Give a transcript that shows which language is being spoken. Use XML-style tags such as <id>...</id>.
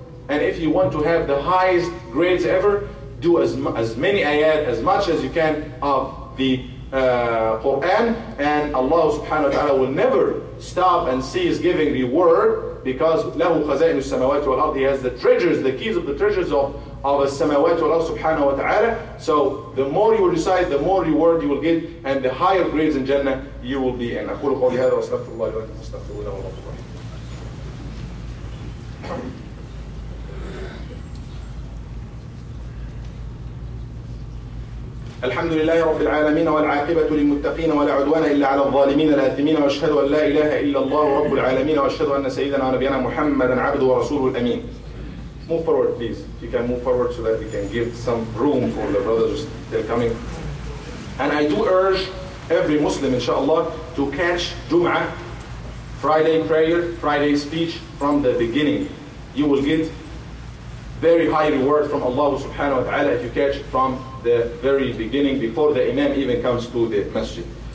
<en>And if you want to have the highest grades ever, do as many ayat, as much as you can of the Quran, and Allah subhanahu wa ta'ala will never stop and cease giving reward, because</en> <ar>له خزائن السماوات والأرض,</ar> <en>he has the treasures, the keys of the treasures of</en> <ar>السماوات والأرض</ar> <en>subhanahu wa ta'ala. So the more you recite, the more reward you will get, and the higher grades in Jannah you will be in.</en> <ar>أقول قولي هذا وأستغفر الله لي ولكم فاستغفروه إنه هو الغفور الرحيم. الحمد لله رب العالمين والعاقبة للمتقين ولا عدوان إلا على الظالمين الآثمين وأشهد أن لا إله إلا الله رب العالمين وأشهد أن سيدنا ونبينا محمدا عبده ورسوله الأمين.</ar> <en>Move forward, please. If you can move forward so that we can give some room for the brothers still coming. And I do urge every Muslim, inshallah, to catch Jum'ah, Friday prayer, Friday speech from the beginning. You will get very high reward from Allah subhanahu wa ta'ala if you catch from the very beginning, before the Imam even comes to the masjid.</en>